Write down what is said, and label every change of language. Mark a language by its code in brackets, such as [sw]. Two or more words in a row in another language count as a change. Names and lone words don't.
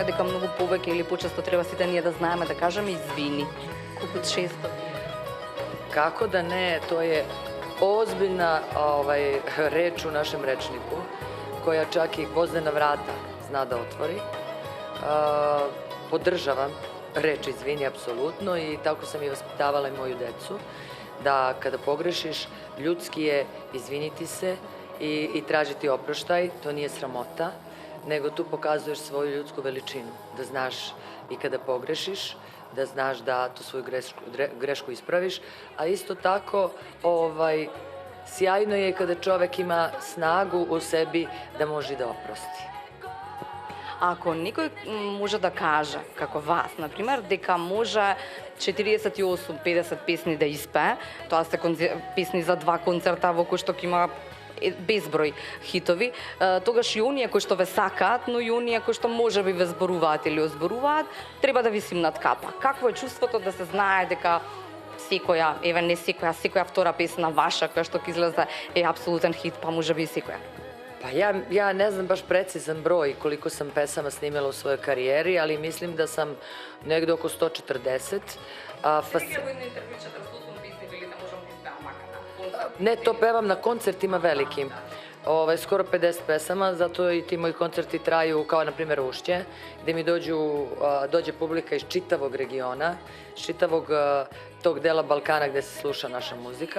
[mk] дека многу повеќе или почесто треба сите ние да знаеме да кажеме извини. Колку често? [sr] Kako da ne, to je ozbiljna reč u našem rečniku, koja čak i gvozdena vrata zna da otvori. Podržavam reč izvini apsolutno i tako sam i vaspitavala i moju decu, da kada pogrešiš, ljudski je izviniti se i tražiti oproštaj, to nije sramota, nego tu pokazuješ svoju ljudsku veličinu, da znaš i kada pogrešiš, da znaš da tu svoju grešku ispraviš, a isto tako sjajno je kada čovek ima snagu u sebi da može da oprosti. [mk] Ако некој може да каже, како вас, например, дека може 48-50 песни да испее, тоа се песни за 2 концерта во кои што има безброј хитови, тогаш и оние кои што ве сакаат, но и оние кои што може би ве зборуваат или озборуваат, треба да ви симнат капа. Какво е чувството да се знае дека секоја, еве не секоја втора песна ваша која што ќе излезе е апсолутен хит, па може би и секоја? [sr] Pa ja ne znam baš precizan broj koliko sam pesama snimila u svojoj karijeri, ali mislim da sam negde oko 140. Ne, to pevam na koncertima velikim. Skoro 50 pesama, zato i ti moji koncerti traju kao na primjer Ušće, gde mi dođe publika iz čitavog regiona, iz čitavog tog dela Balkana gde se sluša naša muzika.